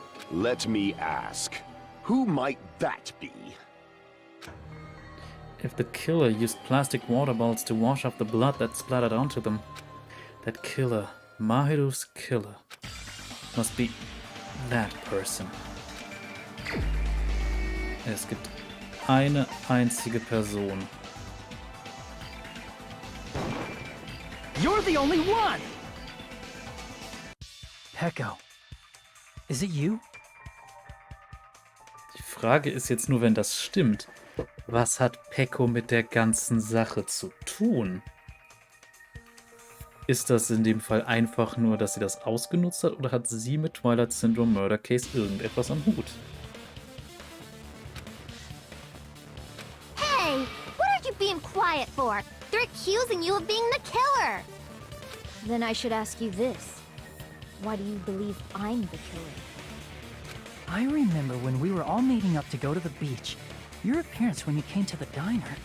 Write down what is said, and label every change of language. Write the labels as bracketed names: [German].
[English] Let me ask. Who might that be? If the killer used plastic water bottles to wash off the blood that splattered onto them, that killer, Mahiru's killer, must be that person. [German] Es gibt eine einzige Person. [English] You're the only one! Peko. Is it you? [German] Die Frage ist jetzt nur, wenn das stimmt, was hat Peko mit der ganzen Sache zu tun? Ist das in dem Fall einfach nur, dass sie das ausgenutzt hat, oder hat sie mit Twilight Syndrome Murder Case irgendetwas am Hut? [English] Hey, what are you being quiet for? They're accusing you of being the killer. Then I should ask you this. Why do you believe I'm the killer? I remember when we were all meeting up to go to the beach. Your appearance when you came to the diner.